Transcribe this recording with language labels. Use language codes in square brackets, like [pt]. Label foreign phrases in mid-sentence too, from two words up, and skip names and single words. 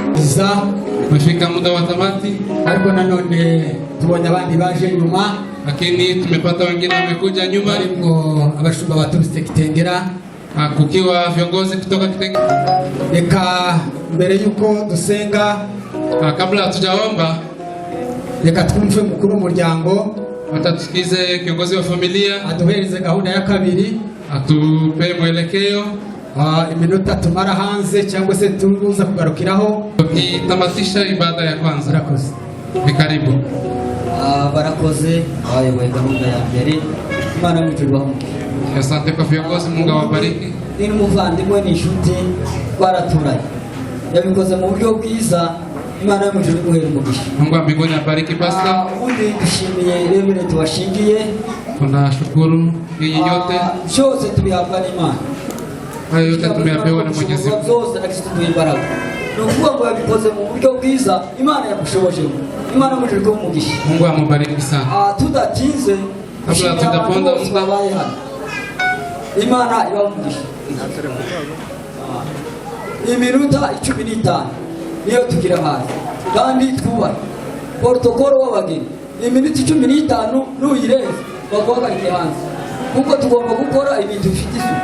[rw] kurangiza, [sw] umefika muda wa tamati, [rw] ariko nanone tubonye abandi baje nyuma, [sw] lakini tumepata wengine wamekuja nyuma, [rw] harimo abashumba baturutse Kitengera, [sw] kukiwa viongozi kutoka Kitengera. [rw] Reka mbere yuko dusenga, [sw] kabla hatujaomba, [rw] reka twumve mukuru w'umuryango, [sw] atatusikize kiongozi wa familia, [rw] aduhereze gahunda ya kabiri, [sw] atupe mwelekeo, [rw] iminota tumara hanze cyangwa se turuza kugarukiraho [sw] tukitamatisha ibada ya kwanza. [rw] Barakoze. [sw] Karibu. [rw] Barakoze abayoboye gahunda ya mbere, Imana mw'ijuru. [sw] Asante kwa viongozi, Mungu awabariki. [rw] Ni umuvandimwe n'inshuti twaraturanye, yabikoze mu buryo bwiza, Imana mw'ijuru iguhere umugisha. [sw] Mungu wa mbinguni abariki pastor. [rw] Undi dushimiye rebere tubashingiye, [sw] tunashukuru hii yote [rw] byose tubihabwa n'Imana. [sw] Hayo yote tumeyapewa na Mwenyezi Mungu. [rw] Byose na Kristo imbaraga. Ni ukuvuga ngo yabikoze mu buryo bwiza, Imana yamushoboje. Imana mw'ijuru umugisha. [sw] Mungu amubariki sana. [rw] Tudatinze, [sw] kabla hatujaponda [rw] muda baye hano, Imana ibamugisha. Iminota 15 niyo tugira hanze, kandi twubahe protokolo w'abageni. Iminota 15 nuyirenze baguhagarike hanze, kuko tugomba gukora ibintu bifite isuku.